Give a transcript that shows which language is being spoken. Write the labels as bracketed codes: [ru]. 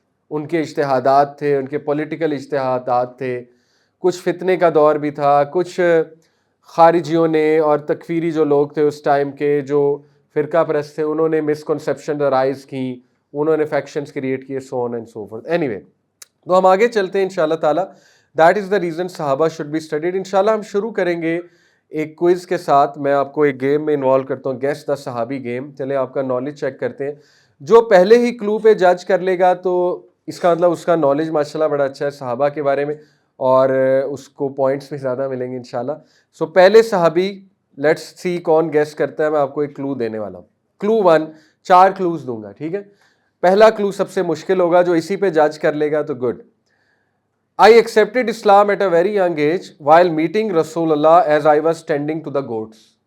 [ur] ان کے اجتہادات تھے، ان کے پولیٹیکل اجتہادات تھے، کچھ فتنے کا دور بھی تھا، کچھ خارجیوں نے اور تکفیری جو لوگ تھے اس ٹائم کے جو فرقہ پرست تھے، انہوں نے مسکنسیپشن رائز کی، انہوں نے فیکشنز کریٹ کیے، [en] So on and so forth. Anyway, [ur] تو ہم آگے چلتے ہیں انشاءاللہ تعالیٰ. [en] That is the reason Sahaba should be studied. [ur] انشاءاللہ ہم شروع کریں گے ایک کوئز کے ساتھ. میں آپ کو ایک گیم میں انوالو کرتا ہوں، [en] Guess the Sahabi game. [ur] چلیں آپ کا نالج چیک کرتے ہیں. جو پہلے ہی کلو پہ جج کر لے گا تو اس کا مطلب اس کا نالج ماشاءاللہ بڑا اچھا ہے صحابہ کے بارے میں، اور اس کو پوائنٹس بھی زیادہ ملیں گے انشاءاللہ. سو پہلے صحابی، [en] let's see [ur] کون گیس کرتا ہے. میں آپ کو ایک کلو دینے والا ہوں. کلو 1، 4 کلوز دوں گا، ٹھیک ہے. پہلا کلو سب سے مشکل ہوگا، جو اسی پہ جج کر لے گا تو good. [en] I accepted Islam at a very young age while meeting Rasulullah as I was tending to the goats.